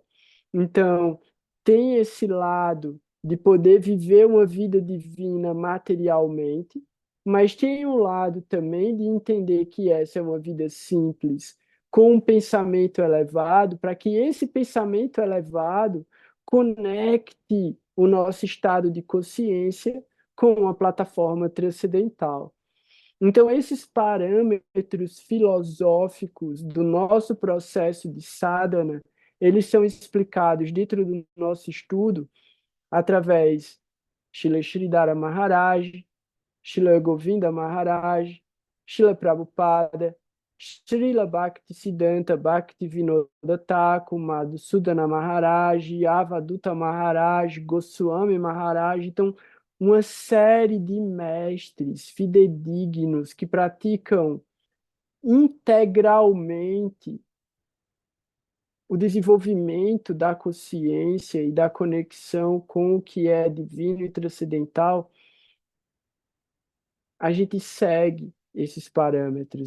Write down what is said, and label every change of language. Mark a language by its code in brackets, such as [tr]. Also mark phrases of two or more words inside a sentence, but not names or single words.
[pt] Então, tem esse lado de poder viver uma vida divina materialmente, mas tem um lado também de entender que essa é uma vida simples, com um pensamento elevado, para que esse pensamento elevado conecte o nosso estado de consciência com a plataforma transcendental. Então, esses parâmetros filosóficos do nosso processo de sadhana, eles são explicados dentro do nosso estudo através de Srila Sridhara Maharaj, Srila Govinda Maharaj, Srila Prabhupada, Srila Bhaktisiddhanta Bhaktivinoda Thakur, Madhusudana Maharaj, Avaduta Maharaj, Goswami Maharaj. Então, uma série de mestres fidedignos que praticam integralmente o desenvolvimento da consciência e da conexão com o que é divino e transcendental, a gente segue esses parâmetros.